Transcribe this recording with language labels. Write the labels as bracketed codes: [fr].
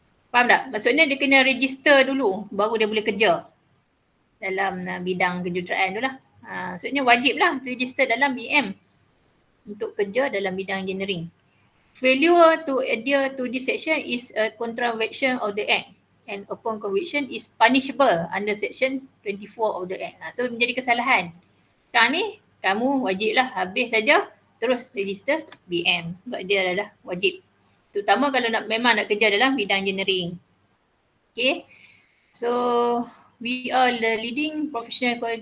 [ms] Faham tak? Maksudnya dia kena register dulu baru dia boleh kerja dalam bidang kejuruteraan tu lah. Maksudnya wajib lah register dalam BEM untuk kerja dalam bidang engineering. [en] Failure to adhere to this section is a contravention of the Act and upon conviction is punishable under section 24 of the Act. [ms] So menjadi kesalahan. Sekarang ni kamu wajib lah habis saja terus register BEM sebab dia adalah wajib. Terutama kalau memang nak kerja dalam bidang engineering. Okay. [en] So we are the leading professional college.